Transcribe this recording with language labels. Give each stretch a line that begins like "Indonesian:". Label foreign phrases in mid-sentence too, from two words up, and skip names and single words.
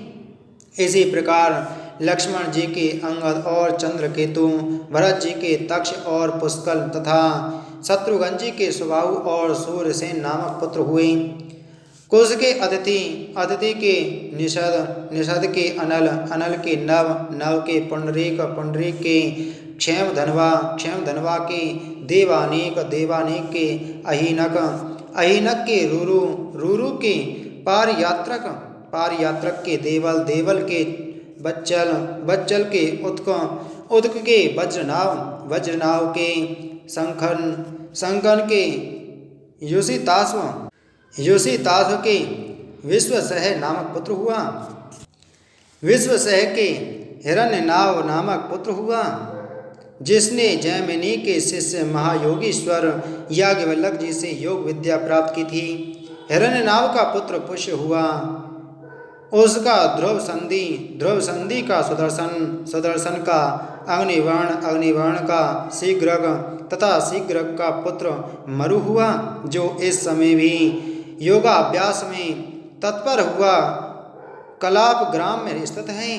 Hindi: इसी प्रकार लक्ष्मण जी के अंगद और चंद्रकेतु, भरत जी के तक्ष और पुष्कल तथा शत्रुघ्न जी के सुबाहु और सूर्यसेन नामक पुत्र हुए। कुश के अदिति, अदिति के निषद, निषद के अनल, अनल के नव, नव के पुंडरीक, पुंडरीक के क्षेम धनवा, क्षेम धनवा के देवानीक, देवानीक के अहीनक, अहीनक के रूरु, रूरु के पारयात्रक, पारयात्रक के देवल, देवल के बच्चल, बच्चल के उत्क, उदक के वज्रनाव के शंखन के युषिताश्व के विश्वसह नामक पुत्र हुआ। विश्वसह के हिरण्यनाव नामक पुत्र हुआ, जिसने जैमिनी के शिष्य महायोगीश्वर याज्ञवल्क्य जी से योग विद्या प्राप्त की थी। हिरण्यनाव का पुत्र पुष्य हुआ, उसका ध्रुव संधि का सुदर्शन का अग्निवर्ण का शीघ्रग तथा शीघ्रग का पुत्र मरु हुआ, जो इस समय भी योगाभ्यास में तत्पर हुआ कलाप ग्राम में स्थित है।